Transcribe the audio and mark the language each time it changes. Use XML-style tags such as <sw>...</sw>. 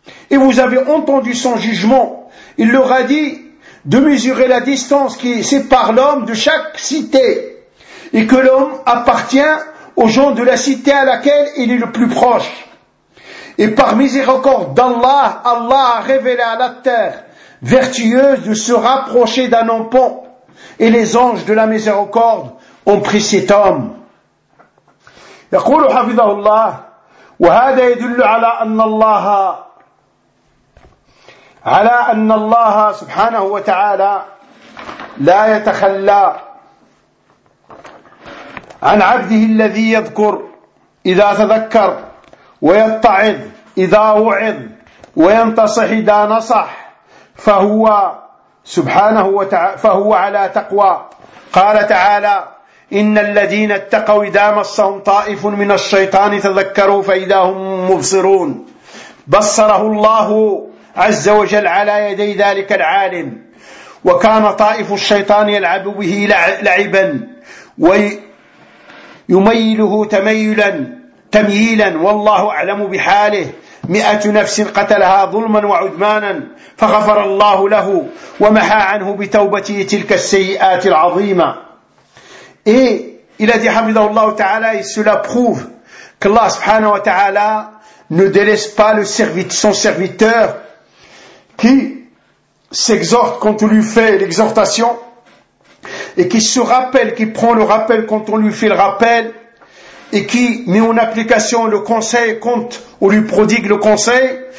<fr>Et vous avez entendu son jugement. Il leur a dit de mesurer la distance qui sépare l'homme de chaque cité et que l'homme appartient aux gens de la cité à laquelle il est le plus proche. Et par miséricorde d'Allah, Allah a révélé à la terre vertueuse de se rapprocher d'un empon. Et les anges de la miséricorde ont pris cet homme.</fr> <ar>يقول حفظه الله وهذا يدل على أن الله على أن الله سبحانه وتعالى لا يتخلى عن عبده الذي يذكر إذا تذكر ويتعظ إذا وعظ وينتصح إذا نصح فهو سبحانه وتعالى فهو على تقوى قال تعالى إن الذين اتقوا إذا مسهم طائف من الشيطان تذكروا فإذا هم مبصرون بصره الله عز وجل على يدي ذلك العالم وكان طائف الشيطان يلعب به لعبا ويميله تميلا تمييلا والله أعلم بحاله 100 نفس قتلها ظلما وعدمانا فغفر الله له ومحى عنه بتوبته تلك السيئات العظيمة.</ar> <fr>Et il a dit, Hamidallahu ta'ala, et cela prouve qu'Allah subhanahu wa ta'ala ne délaisse pas son serviteur qui s'exhorte quand on lui fait l'exhortation et qui se rappelle, qui prend le rappel quand on lui fait le rappel et qui met en application le conseil quand on lui prodigue le conseil.</fr>